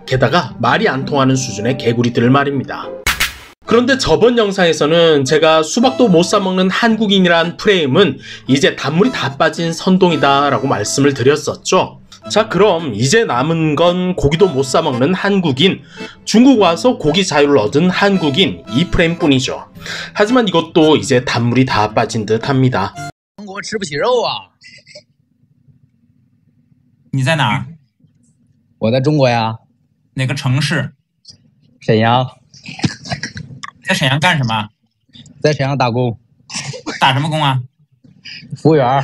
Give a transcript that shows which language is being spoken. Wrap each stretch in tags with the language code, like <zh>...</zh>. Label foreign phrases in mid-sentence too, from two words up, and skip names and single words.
<ko>게다가 말이 안 통하는 수준의 개구리들 말입니다. 그런데 저번 영상에서는 제가 수박도 못 사먹는 한국인이란 프레임은 이제 단물이 다 빠진 선동이다 라고 말씀을 드렸었죠. 자, 그럼 이제 남은 건 고기도 못 사먹는 한국인, 중국 와서 고기 자유를 얻은 한국인 이 프레임 뿐이죠. 하지만 이것도 이제 단물이 다 빠진 듯 합니다.</ko> <zh>韩国吃不起肉啊！你在哪儿？我在中国呀，哪个城市？沈阳，在沈阳干什么？在沈阳打工，打什么工啊？服务员。</zh>